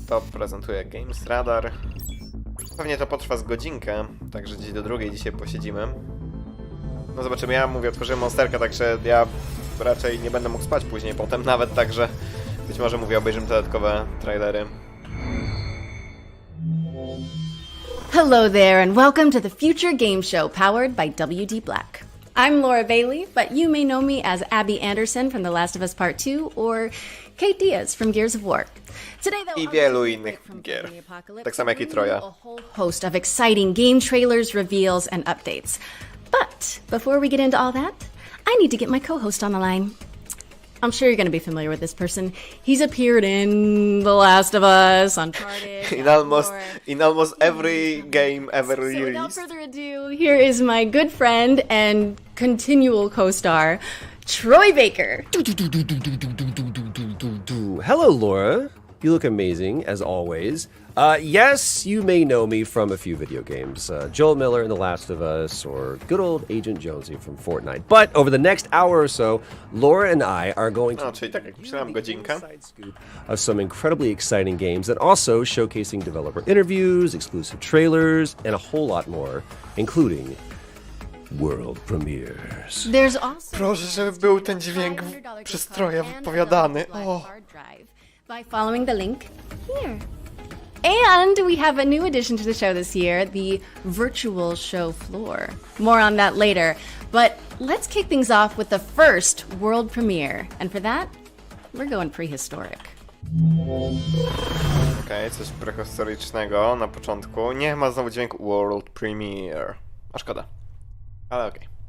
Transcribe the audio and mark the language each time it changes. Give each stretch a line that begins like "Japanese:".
Polish: To prezentuje Games Radar. Pewnie to potrwa z godzinkę, także gdzieś do drugiej dzisiaj posiedzimy. No zobaczymy, ja mówię, otworzyłem monsterkę, także ja raczej nie będę mógł spać później potem nawet, także być może mówię, obejrzymy dodatkowe trailery.
English: Hello there and welcome to the Future Game Show powered by WD Black. I'm Laura Bailey, but you may know me as Abby Anderson from The Last of Us Part 2 or Kate Diaz from Gears of War. Today, though,
Polish: I wielu innych gier, tak samo jak i Troja.
English: A whole host of exciting game trailers, reveals, and updates. But before we get into all that, I need to get my co-host on the line. I'm sure you're going to be familiar with this person. He's appeared in The Last of Us, Uncharted, in almost every game ever released. So without further ado, here is my good friend and continual co-star, Troy Baker. Hello, Laura. You look amazing, as always. Yes, you may know me from a few video games. Joel Miller in The Last of Us, or good old Agent Jonesy from Fortnite. But over the next hour or so, Laura and I are going to
Polish: czyli tak jak myślałem, godzinka.
English: inside scoop of some incredibly exciting games and also showcasing developer interviews, exclusive trailers, and a whole lot more, including world premieres. There's also
Polish: Proszę, żeby był ten dźwięk przez Troja wypowiadany. O.
English: By following the link here. And we have a new addition to the show this year, the virtual show floor. More on that later. But let's kick things off with the first world premiere. And for that, we're going prehistoric.
Polish: Okej, coś prehistorycznego na początku. Nie ma znowu dźwięku World Premiere. A szkoda. Ale okej.